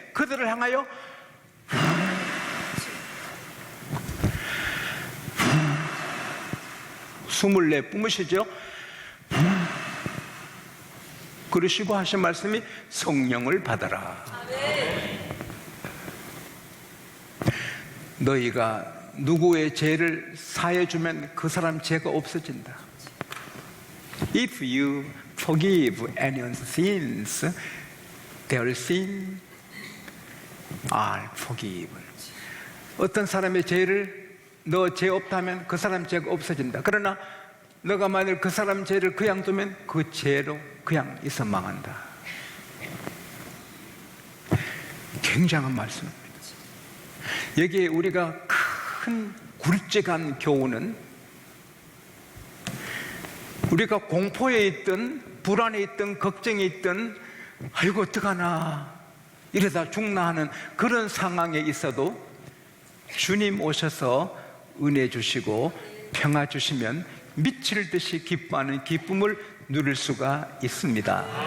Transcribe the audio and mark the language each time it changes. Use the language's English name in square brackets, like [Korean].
[Korean] 그들을 향하여 숨을 내뿜으시죠. 그러시고 하신 말씀이 성령을 받아라. 너희가 누구의 죄를 사해주면 그 사람 죄가 없어진다. [English] If you forgive anyone's sins, their sins are forgiven. [Korean] 어떤 사람의 죄를 너 죄 없다면 그 사람 죄가 없어진다. 그러나 너가 만일 그 사람 죄를 그냥 두면 그 죄로 그냥 있어 망한다. 굉장한 말씀입니다. 여기에 우리가 큰 굵직한 교훈은 우리가 공포에 있든 불안에 있든 걱정에 있든 아이고 어떡하나 이러다 죽나 하는 그런 상황에 있어도 주님 오셔서 은혜 주시고 평화 주시면 미칠 듯이 기뻐하는 기쁨을 누릴 수가 있습니다.